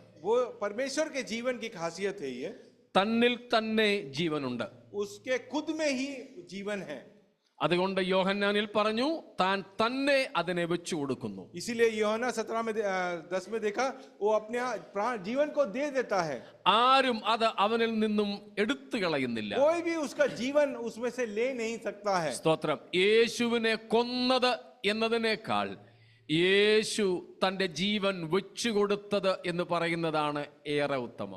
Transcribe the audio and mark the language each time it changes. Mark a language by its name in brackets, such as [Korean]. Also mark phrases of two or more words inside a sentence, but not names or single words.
[Hindi] वो परमेश्वर के जीवन की खासियत है ये. [Malayalam] തന്നിൽ തന്നെ ജീവനുണ്ട്. [Hindi] उसके खुद में ही जीवन है. [Malayalam] അതുകൊണ്ട് യോഹന്നാനിൽ പറഞ്ഞു താൻ തന്നെ അതിനെ വെച്ചു കൊടുക്കുന്നു. [Hindi] इसीलिए यूहन्ना 17 में 10 में देखा वो अपने प्राण जीवन को दे देता है. [Malayalam] ആരും അത് അവനിൽ നിന്നും എടുത്തു കളയുന്നില്ല. [Hindi] कोई भी उसका जीवन उसमें से ले नहीं सकता है. [Malayalam] സ്തോത്രം. യേശുവിനെ കൊന്നത് എന്നതിനേക്കാൾ യേശു തന്റെ ജീവൻ വെച്ചുകൊടുത്തത് എന്ന് പറയുന്നതാണ് ഏറെ ഉത്തമം.